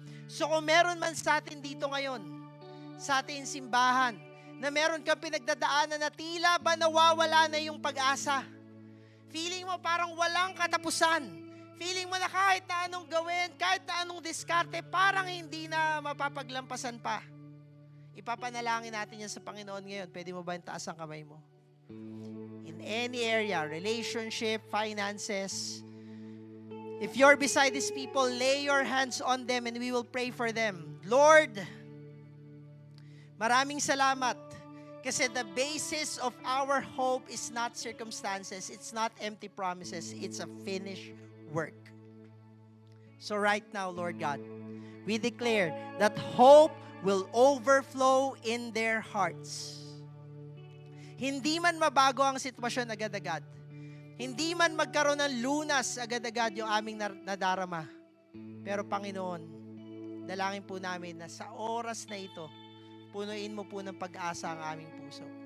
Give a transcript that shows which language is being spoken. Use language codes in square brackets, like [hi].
[tl] So kung meron man sa atin dito ngayon, sa ating simbahan, na meron kang pinagdadaanan na tila ba nawawala na yung pag-asa. Feeling mo parang walang katapusan. Feeling mo na kahit na anong gawin, kahit na anong diskarte, parang hindi na mapapaglampasan pa. Ipapanalangin natin yan sa Panginoon ngayon. Pwede mo ba yung taas ang kamay mo? [en] In any area, relationship, finances. If you're beside these people, lay your hands on them and we will pray for them. Lord, [tl] maraming salamat kasi [en] the basis of our hope is not circumstances, it's not empty promises, it's a finished work. So right now, Lord God, we declare that hope will overflow in their hearts. [tl] Hindi man mabago ang sitwasyon agad-agad. Hindi man magkaroon ng lunas agad-agad yung aming nadarama. Pero Panginoon, dalangin po namin na sa oras na ito, punuin mo po ng pag-asa ang aming puso.